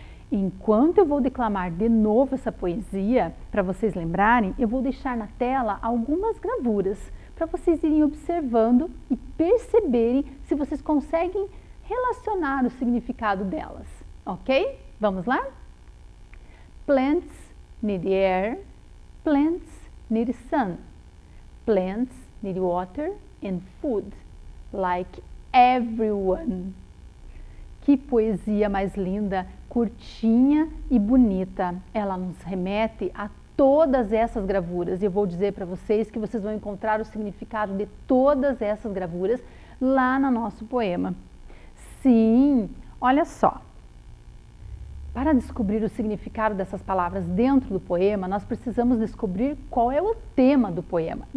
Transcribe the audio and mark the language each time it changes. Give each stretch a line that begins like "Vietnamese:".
Portuguese: Enquanto eu vou declamar de novo essa poesia, para vocês lembrarem, eu vou deixar na tela algumas gravuras para vocês irem observando e perceberem se vocês conseguem relacionar o significado delas, ok? Vamos lá?
English: Plants need air, plants need sun, plants need water and food, like everyone.
Portuguese: Que poesia mais linda, curtinha e bonita. Ela nos remete a todas essas gravuras. E eu vou dizer para vocês que vocês vão encontrar o significado de todas essas gravuras lá no nosso poema. Sim, olha só. Para descobrir o significado dessas palavras dentro do poema, nós precisamos descobrir qual é o tema do poema.